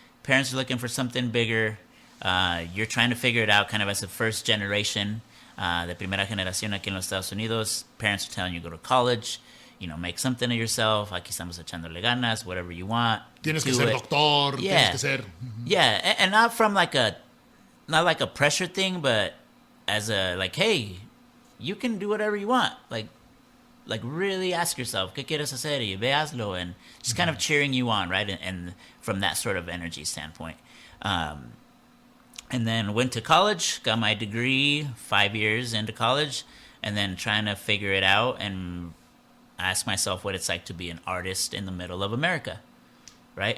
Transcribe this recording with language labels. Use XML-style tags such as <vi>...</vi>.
<en>Parents are looking for something bigger. You're trying to figure it out kind of as a first generation,</en> <es>de primera generación aquí en los Estados Unidos.</es> <en>Parents are telling you go to college, make something of yourself.</en> <es>Aquí estamos echándole ganas,</es> <en>whatever you want.</en> <es>Tienes que ser doctor.</es> <en>Yeah.</en> <es>Tienes que ser.</es> <en>Yeah, and not from not like a pressure thing, but as a like, hey, you can do whatever you want. Like really ask yourself,</en> <es>¿qué quieres hacer? Y ve hazlo,</es> <en>and just kind of cheering you on, right? And from that sort of energy standpoint. And then went to college, got my degree 5 years into college, and then trying to figure it out and ask myself what it's like to be an artist in the middle of America, right?</en>